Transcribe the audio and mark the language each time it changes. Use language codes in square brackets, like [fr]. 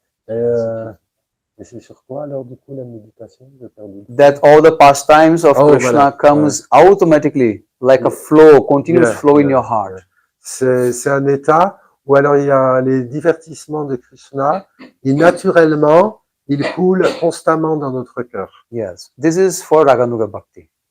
[fr] Et c'est sur quoi alors du coup la méditation? [en] That all the pastimes of Krishna comes automatically like a flow, continuous flow in your heart. [fr] C'est un état où alors il y a les divertissements de Krishna, et naturellement ils coulent constamment dans notre cœur. [en] Yes, this is for Raganuga Bhakti.